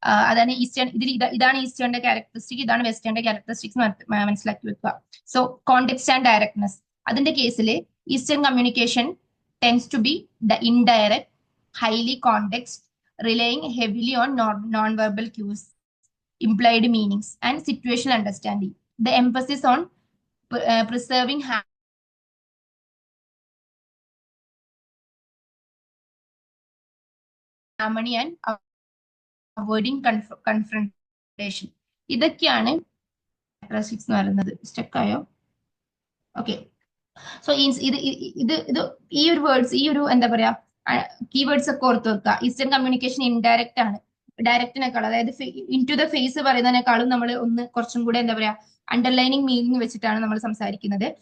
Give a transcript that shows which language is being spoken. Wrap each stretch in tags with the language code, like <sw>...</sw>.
<ml>അതാണ് ഈസ്റ്റേൺ, ഇതാണ് ഈസ്റ്റേണിന്റെ ക്യാരക്ടറിസ്റ്റിക്, ഇതാണ് വെസ്റ്റേണിന്റെ ക്യാരക്ടറിസ്റ്റിക്സ് മനസ്സിലാക്കി വെക്കുക.</ml> <en>So context and directness.</en> <ml>അതിന്റെ കേസിൽ</ml> <en>Eastern communication tends to be the indirect, highly context, relying heavily on non verbal cues, implied meanings, and situational understanding. The emphasis on preserving harmony and avoiding confrontation.</en> <ml>ഇതൊക്കെയാണ് characteristics എന്ന് പറയുന്നത്. സ്റ്റക്കായോ? Okay, so ഇത് ഈ ഒരു words, ഈ ഒരു എന്താ പറയാ കീവേഡ്സ് ഒക്കെ ഓർത്ത് വെക്കുക. ഈസ്റ്റേൺ കമ്മ്യൂണിക്കേഷൻ ഇൻഡയറക്റ്റ് ആണ്. ഡയറക്റ്റിനേക്കാളും, അതായത്</ml> <en>into the face</en> <ml>പറയുന്നതിനേക്കാളും നമ്മൾ ഒന്ന് കുറച്ചും കൂടെ എന്താ പറയാ അണ്ടർലൈനിങ് മീനിങ് വെച്ചിട്ടാണ് നമ്മൾ സംസാരിക്കുന്നത്.</ml>